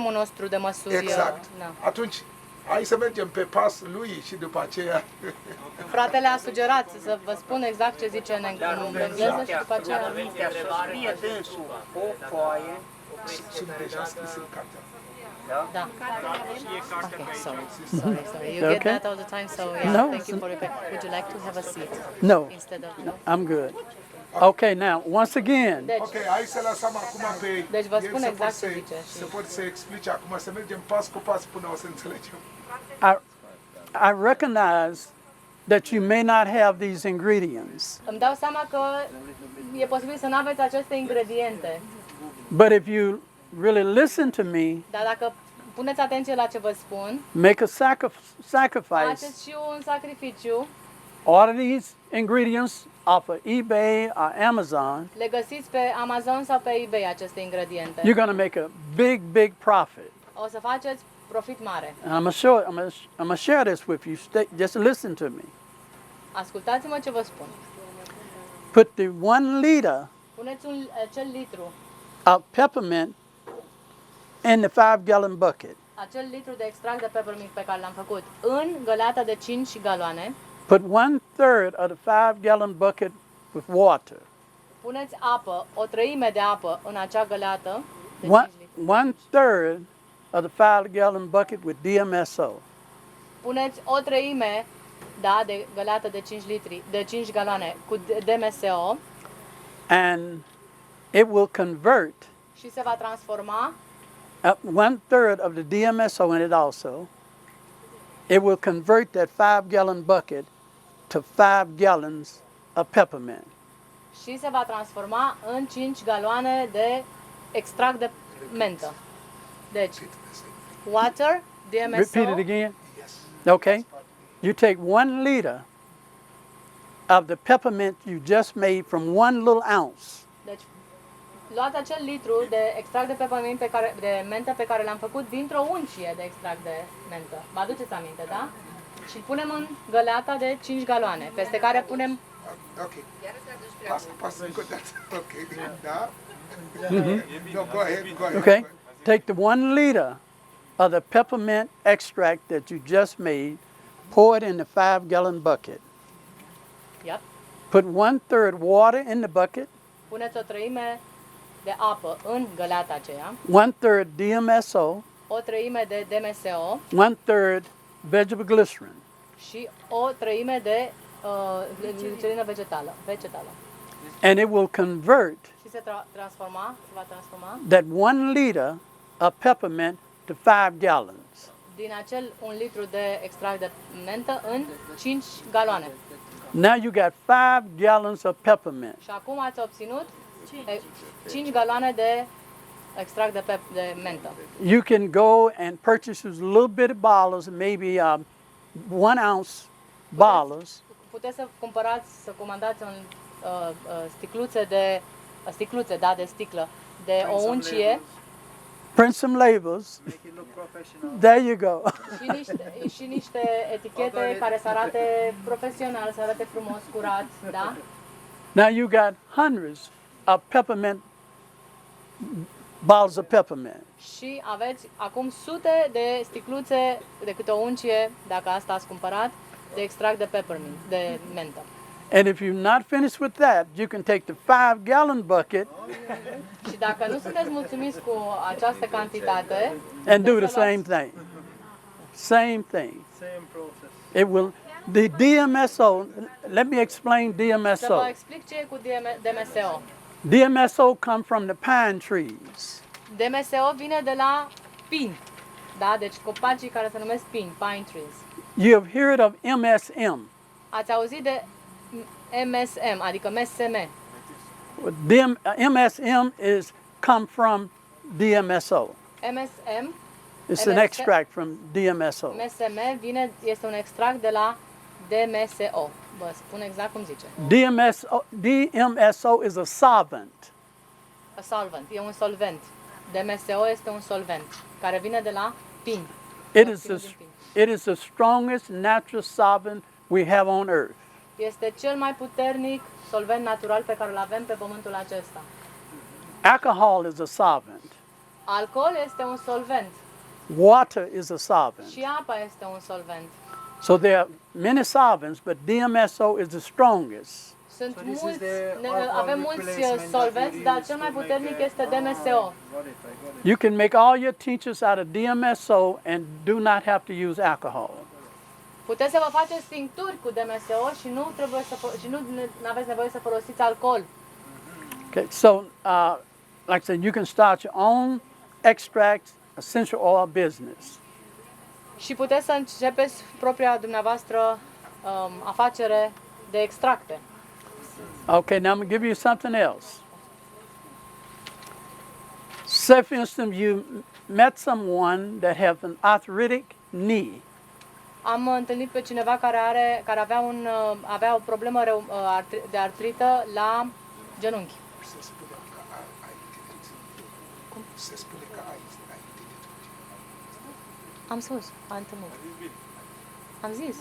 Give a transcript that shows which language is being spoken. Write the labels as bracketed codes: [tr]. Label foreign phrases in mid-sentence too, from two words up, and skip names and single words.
[ro] sistemul nostru de măsuri. Exact. Da. Atunci, Hai să mergem pe pasul lui și după aceea... Fratele a sugerat să vă spun exact ce zice în engleză și după aceea... Rugămintea să scrie dânsul pe o foaie, Sunt deja scris în cartea. Da. [en] Okay, sorry. You get Okay. that all the time, so yeah, No, thank you for it. Would you like to have a seat No, instead of no? I'm good. Okay, now, once again, [ro] Deci, Ok, hai să lăsăm acum pe Deci vă el spun să exact pot să, ce zice și- să pot să explice acum, să mergem pas cu pas până o să înțelegem. [en] I recognize that you may not have these ingredients, [ro] îmi dau seama că e posibil să nu aveți aceste ingrediente, [en] but if you really listen to me, [ro] dar dacă puneți atenție la ce vă spun, [en] make a sacrifice, [ro] faceți și un sacrificiu, [en] order these ingredients off of eBay or Amazon, [ro] le găsiți pe Amazon sau pe eBay aceste ingrediente. [en] you're going to make a big profit. [ro] O să faceți profit mare. [en] And I'm gonna share this with you. Just listen to me. [ro] Ascultați-mă ce vă spun. [en] Put the 1 liter [ro] Puneți acel litru, [en] of peppermint in the 5-gallon bucket. [ro] acel litru de extract de peppermint pe care l-am făcut în găleata de 5 galoane. [en] Put 1/3 of the 5-gallon bucket with water. [ro] Puneți apă, o treime de apă în acea găleată de 5 litri. [en] 1/3 of the 5-gallon bucket with DMSO. [ro] Puneți o treime, da, de găleată de 5 litri, de 5 galoane cu DMSO [en] And it will convert [ro] și se va transforma [en] 1/3 of the DMSO in it also. It will convert that 5-gallon bucket to 5 gallons of peppermint. [ro] și se va transforma în 5 galoane de extract de mentă. Deci, [en] water, DMSO, Repeat it again. Okay. You take 1 liter of the peppermint you just made from 1 little ounce. [ro] deci luați acel litru de extract de peppermint de mentă pe care l-am făcut dintr-o uncie de extract de mentă. Vă aduceți aminte, da? Și îl punem în găleata de 5 galoane, peste care punem Ok. Pas cu pas încă o dată. Ok. Da? [en] No, go ahead. Okay. Take the 1 liter of the peppermint extract that you just made, pour it in the 5-gallon bucket. Yep. Put 1/3 water in the bucket, [ro] Puneți o treime de apă în găleata aceea, [en] 1/3 DMSO, [ro] o treime de DMSO [en] 1/3 vegetable glycerin. [ro] și o treime de glicerină vegetală. [en] And it will convert [ro] Și se va transforma [en] that 1 liter of peppermint to 5 gallons. [ro] din acel 1 litru de extract de mentă în 5 galoane. [en] Now you got 5 gallons of peppermint. [ro] Și acum ați obținut 5 galoane de extract de mentă. [en] You can go and purchase those little bitty bottles, maybe 1 ounce bottles, [ro] Puteți să cumpărați, să comandați sticluțe, da, de sticlă, de o uncie [en] print some labels. Make it look professional. There you go. [ro] și niște etichete care să arate profesional, să arate frumos, curat, da? [en] Now you got hundreds of peppermint bottles of peppermint. [ro] Și aveți acum sute de sticluțe de câte o uncie, dacă asta ați cumpărat, de extract de peppermint, de mentă. [en] And if you're not finished with that, you can take the 5-gallon bucket [ro] Și dacă nu sunteți mulțumiți cu această cantitate, [en] and do the [ro] puteți să [en] same [ro] luați- [en] thing. Same thing. Same process. It will, the DMSO, let me explain [ro] Să vă [en] DMSO. [ro] explic ce e cu DMSO. [en] DMSO come from the pine trees. [ro] DMSO vine de la pin, da? Deci copacii care se numesc pin, [en] pine trees. You have heard of MSM. [ro] Ați auzit de MSM, adică MSM. [en] MSM is come from DMSO. [ro] MSM, [en] It's an [ro] MSM [en] extract from DMSO. [ro] MSM este un extract de la DMSO. Vă spun exact cum zice. [en] DMSO is a solvent. A solvent, [ro] e un solvent. DMSO este un solvent care vine de la pin. [en] It is the strongest natural solvent we have on earth. [ro] Este cel mai puternic solvent natural pe care îl avem pe pământul acesta. [en] Alcohol is a solvent. [ro] Alcool este un solvent. [en] Water is a solvent. [ro] Și apa este un solvent. [en] So there are many solvents, but DMSO is the strongest. [ro] Sunt [en] So this is [ro] mulți, [en] the alcohol [ro] avem mulți [en] replacement [ro] solvenți, [en] that [ro] dar [en] we [ro] cel mai [en] use to [ro] puternic [en] make [ro] este [en] it. [ro] DMSO. [en] Got it, I got it. You can make all your tinctures out of DMSO and do not have to use alcohol. [ro] Puteți să vă faceți tincturi cu DMSO și nu trebuie și nu aveți nevoie să folosiți alcool. [en] Okay, so like I said, you can start your own extract essential oil business. [ro] Și puteți să începeți propria dumneavoastră afacere de extracte. [en] Okay, now I'm going to give you something else. Say, for instance, you met someone that has an arthritic knee. [ro] Am întâlnit pe cineva care avea o problemă de artrită la genunchi. Am spus, am întâlnit. Am zis.